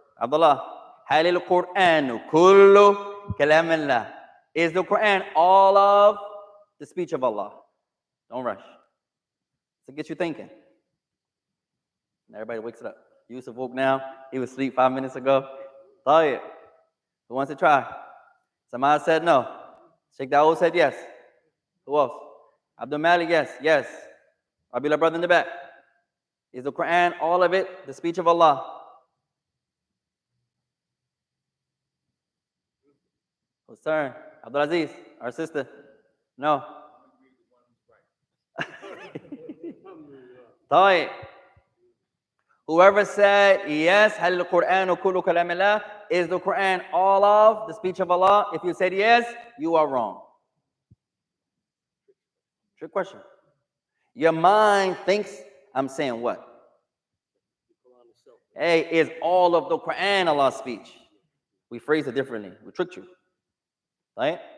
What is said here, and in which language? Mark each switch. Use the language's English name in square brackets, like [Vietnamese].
[Arabic] Abdullah, هل القرآن كل كلام الله? [English] Is the Quran all of the speech of Allah? Don't rush. So get you thinking. And everybody wakes it up. Yusuf woke now. He was asleep 5 minutes ago. Tired. Who wants to try? Samad said no. Sheikh Dawood said yes. Who else? Abdul Malik, yes. Yes. Abdullah brother in the back. Is the Quran, all of it, the speech of Allah? Whose turn? Abdul Aziz, our sister. No. [Arabic] طيب. [English] Whoever said yes, [Arabic] هل القرآن كل كلام الله? [English] Is the Quran all of the speech of Allah? If you said yes, you are wrong. Trick question. Your mind thinks I'm saying what? Hey, is all of the Quran Allah's speech? We phrase it differently. We tricked you. Right?